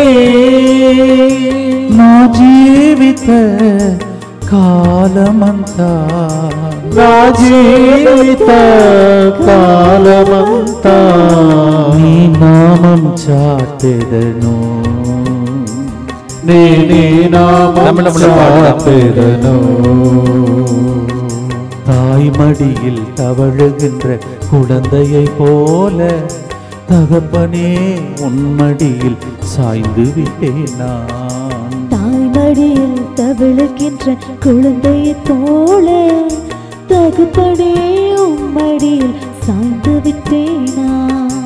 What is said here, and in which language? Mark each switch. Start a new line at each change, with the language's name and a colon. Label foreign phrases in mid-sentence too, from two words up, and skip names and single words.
Telugu: నా జీవిత కాలమంతా, నా జీవిత కాలమంతా నీ నామం చాటెదను, నీ నామం చాటెదను.
Tamil: தாய் மடியில் தவழுகின்ற குழந்தையை போல தகப்பனே உன் மடியில் சாய்ந்து விட்டேன் நான். தாய் மடியில் தவழுகின்ற குழந்தையை போல தகப்பனே உன் மடியில் சாய்ந்து விட்டேன் நான்.